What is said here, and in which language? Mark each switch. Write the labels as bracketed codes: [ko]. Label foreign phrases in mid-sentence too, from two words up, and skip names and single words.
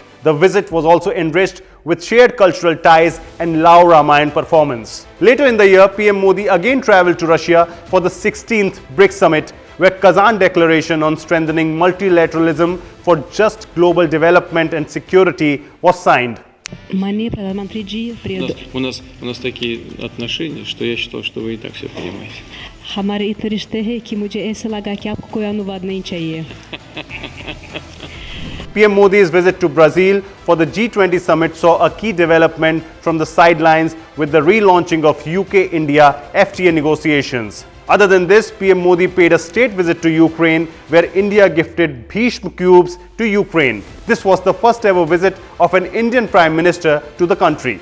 [en] The visit was also enriched with shared cultural ties and Lao Ramayan performance. Later in the year, PM Modi again travelled to Russia for the 16th BRICS Summit, where Kazan Declaration on strengthening multilateralism for just global development and security was signed. [hi] Маний प्रधानमंत्री जी, [ru] у нас такие отношения, что я считал, что вы и так все понимаете. [hi] हमारे इतने रिश्ते हैं कि मुझे ऐसा लगा कि आपको कोई अनुवाद नहीं चाहिए। [en] PM Modi's visit to Brazil for the G20 summit saw a key development from the sidelines with the relaunching of UK-India FTA negotiations. Other than this, PM Modi paid a state visit to Ukraine, where India gifted Bhishma cubes to Ukraine. This was the first ever visit of an Indian Prime Minister to the country.